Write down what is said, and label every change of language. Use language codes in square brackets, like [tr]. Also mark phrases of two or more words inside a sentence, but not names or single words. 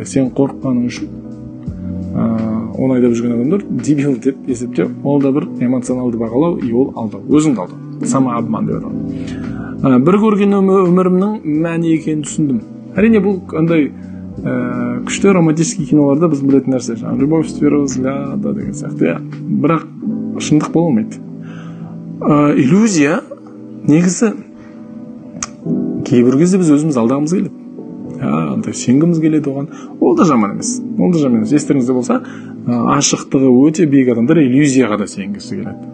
[kk] Сен қорыққаның үшін оны айдап жүрген адамдар дебил деп есептеу, ол да бір эмоционалды бағалау, и ол алдау, өзіңді алдау. Самообман деп аталады. Бір көрген өмірімнің мәні екенін түсіндім. Әрине бұл андай күшті романтический киноларда біз білетін нәрсе, [ru] любовь с первого взгляда [kk] деген сияқты. Бірақ шындық бола алмайды. Иллюзия негізі кейбір кезде біз өзіміз алдағымыз келеді. Сенгіміз келеді оған. Ол да жаман емес. Естеріңізде болса, ашықтығы өте биік адамдар иллюзияға да сенгісі келеді.